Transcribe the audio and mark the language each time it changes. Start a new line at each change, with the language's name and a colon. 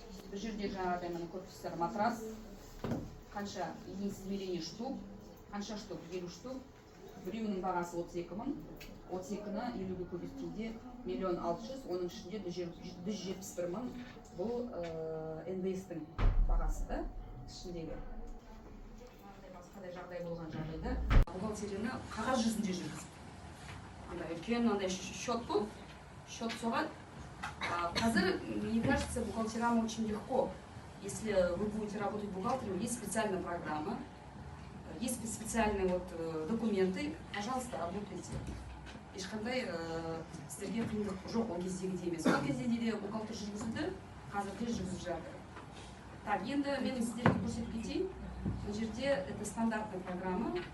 Kazakh: Бұл жерде жаңағыдай міне көрсеңіздер матрас, қанша измерение штук, қанша штук, 50 штук, біреуінің бағасы 32 мың, 32-ні 50-ге көбейткенде 1 600 000, оның ішінде 171 мың. Бұл НДС-тің бағасы да ішіндегі. Басқадай жағдай болған жағдайда бухгалтерияны қағаз жүзінде жүргізіп. Үлкен андай счет бұл, счет соғады.
Russian: Қазір, мне кажется, бухгалтерам очень легко. Если вы будете работать бухгалтером, есть специальная программа, есть специальные документы, пожалуйста, работайте.
Kazakh: Ешқандай сіздерге қиындық жоқ ол кездегідей емес. Ол кезде де бухгалтер жүргізілді, қазір де жүргізіп жатыр. Так, енді мен сіздерге көрсетіп кетейін. Бұл жерде
Russian: это стандартная программа.